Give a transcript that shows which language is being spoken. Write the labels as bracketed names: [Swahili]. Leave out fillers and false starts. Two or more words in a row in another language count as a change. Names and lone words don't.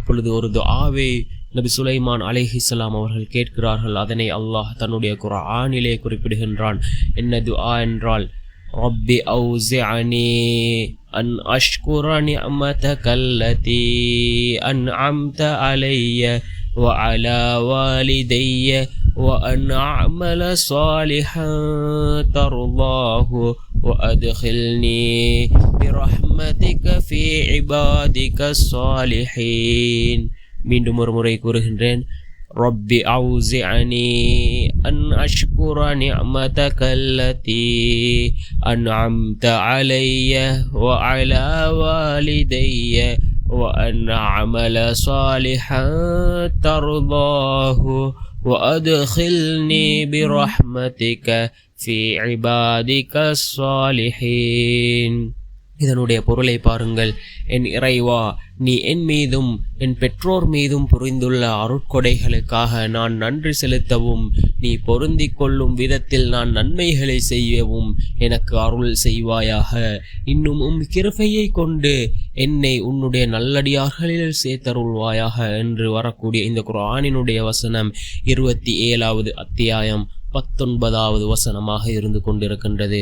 [Tamil] அப்பொழுது ஒரு துஆவை நபி சுலைமான் அலைஹிஸ்ஸலாம் அவர்கள் கேட்கிறார்கள். அதனை அல்லாஹ் தன்னுடைய குர்ஆனிலே குறிப்பிடுகின்றான். என்ன துஆ என்றால், [Arabic] رب أوزعني أن أشكر نعمتك التي أنعمت علي وعلى والدي وأن أعمل صالحا ترضاه وأدخلني برحمتك في عبادك الصالحين. [Tamil] மீண்டும் ஒரு முறை கூறுகின்றேன். [Arabic] رب أوزعني أن أشكر نعمتك التي أنعمت علي وعلى والدي وأن أعمل صالحا ترضاه وأدخلني برحمتك في عبادك الصالحين. [Tamil] இதனுடைய பொருளை பாருங்கள். என் இறைவா, நீ என் மீதும் என் பெற்றோர் மீதும் புரிந்துள்ள அருட்கொடைகளுக்காக நான் நன்றி செலுத்தவும், நீ பொருந்திக் கொள்ளும் விதத்தில் நான் நன்மைகளை செய்யவும் எனக்கு அருள் செய்வாயாக. இன்னும் கிருபையை கொண்டு என்னை உன்னுடைய நல்லடியார்களில் சேர்த்தருள்வாயாக என்று வரக்கூடிய இந்த குர்ஆனினுடைய வசனம் 27வது அத்தியாயம் 19வது வசனமாக இருந்து கொண்டிருக்கின்றது.